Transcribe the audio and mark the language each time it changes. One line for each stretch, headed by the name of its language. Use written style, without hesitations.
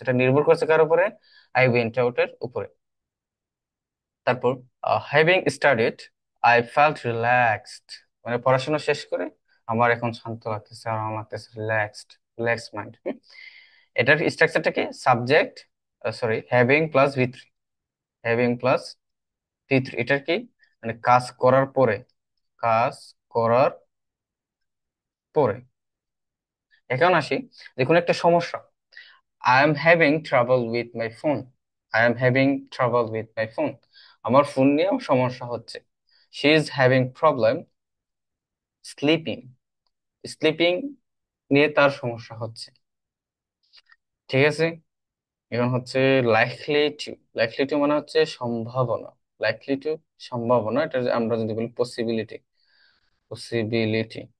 Bangla: এটা নির্ভর করছে কার উপরে,
English: I went out
Bangla: এর উপরে। তারপর
English: having studied I felt relaxed,
Bangla: মানে পড়াশোনা শেষ করে আমার এখন শান্ত লাগতেছে, আরাম লাগতেছে, রিল্যাক্স মাইন্ড। এটার স্ট্রাকচারটা কি, subject sorry having plus V3, having plus V3 এটার কি, মানে কাজ করার পরে, কাজ করার পরে। এখন আসি, দেখুন একটা সমস্যা,
English: I am having trouble with my phone. I am having trouble with my phone.
Bangla: আমার ফোন নিয়ে আমার সমস্যা হচ্ছে।
English: She is having problem sleeping.
Bangla: Sleeping নিয়ে তার সমস্যা হচ্ছে। ঠিক আছে, এখন হচ্ছে লাইকলি টু। লাইকলি টু মানে হচ্ছে সম্ভাবনা, লাইকলি টু সম্ভাবনা, এটা আমরা যদি বলি পসিবিলিটি, পসিবিলিটি।